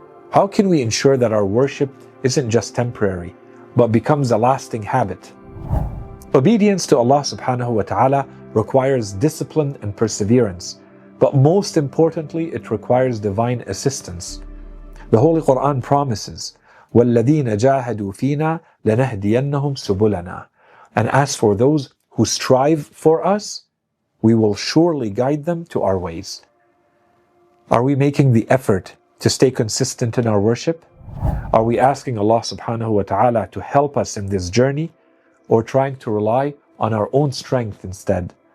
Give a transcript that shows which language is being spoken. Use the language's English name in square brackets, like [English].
[English] How can we ensure that our worship isn't just temporary, but becomes a lasting habit? Obedience to Allah subhanahu wa ta'ala requires discipline and perseverance, but most importantly, it requires divine assistance. The Holy Quran promises, [Arabic] وَالَّذِينَ جَاهَدُوا فِينَا لَنَهْدِيَنَّهُمْ سُبُلَنَا. [English] And as for those who strive for us, we will surely guide them to our ways. Are we making the effort to stay consistent in our worship? Are we asking Allah subhanahu wa ta'ala to help us in this journey, or trying to rely on our own strength instead?